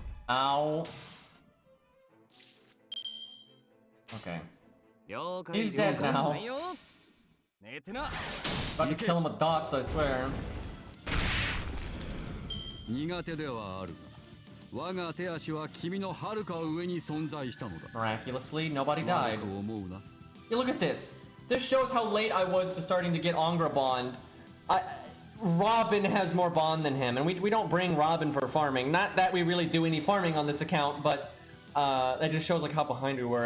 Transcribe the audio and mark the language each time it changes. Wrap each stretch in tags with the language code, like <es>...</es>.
<en>Ow. Okay. He's dead now. About to kill him with dots, I swear.</en> <ja>苦手ではあるが我が手足は君の遥か上に存在したのだ</ja> <en>Miraculously, nobody died.</en> <ja>悪く思うな</ja> <en>Yeah, look at this. This shows how late I was to starting to get Angra Bond. Robin has more bond than him, and we don't bring Robin for farming. Not that we really do any farming on this account, but that just shows like how behind we were.</en>